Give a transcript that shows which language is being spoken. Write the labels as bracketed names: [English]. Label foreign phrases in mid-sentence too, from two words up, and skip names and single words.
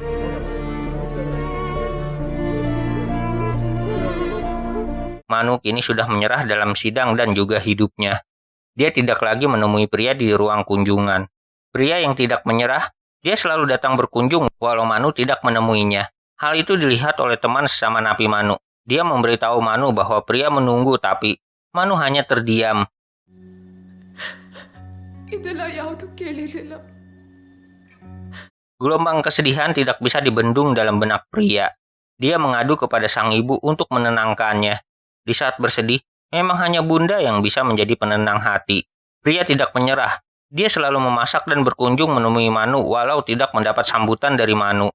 [Indonesian] Manu kini sudah menyerah dalam sidang dan juga hidupnya. Dia tidak lagi menemui pria di ruang kunjungan. Pria yang tidak menyerah, dia selalu datang berkunjung walau Manu tidak menemuinya. Hal itu dilihat oleh teman sesama napi Manu. Dia memberitahu Manu bahwa pria menunggu tapi Manu hanya terdiam. [Kannada] ಇದೆಲ್ಲ ಯಾವುದು ಕೇಳಿರಲಿಲ್ಲ. [Indonesian] Gelombang kesedihan tidak bisa dibendung dalam benak pria. Dia mengadu kepada sang ibu untuk menenangkannya. Di saat bersedih, memang hanya bunda yang bisa menjadi penenang hati. Pria tidak menyerah. Dia selalu memasak dan berkunjung menemui Manu walau tidak mendapat sambutan dari Manu.